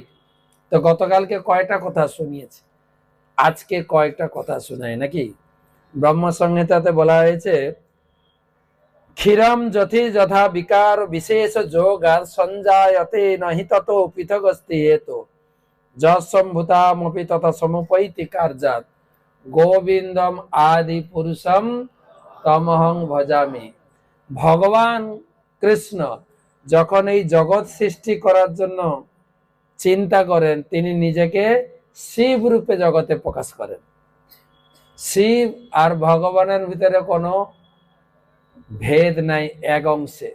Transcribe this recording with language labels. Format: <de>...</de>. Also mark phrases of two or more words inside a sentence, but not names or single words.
<bn>তো গতকালকে কয়টা কথা শুনিয়েছে, আজকে কয়েকটা কথা শোনায় নাকি? ব্রহ্ম সংহিতাতে বলা হয়েছে,</bn> <sa>ক্ষীরম যথি যথা বিকার বিশেষ যোগার সঞ্জায়তে নহি তত পৃথগস্তি হেতু যম্ভূতামপি তথা সমুপৈতি কার্যাৎ গোবিন্দম আদি পুরুষম তমহং ভজামি।</sa> <bn>ভগবান কৃষ্ণ যখন এই জগৎ সৃষ্টি করার জন্য চিন্তা করেন, তিনি নিজেকে শিব রূপে জগতে প্রকাশ করেন। শিব আর ভগবানের ভিতরে কোনো ভেদ নাই, এক অংশে।</bn>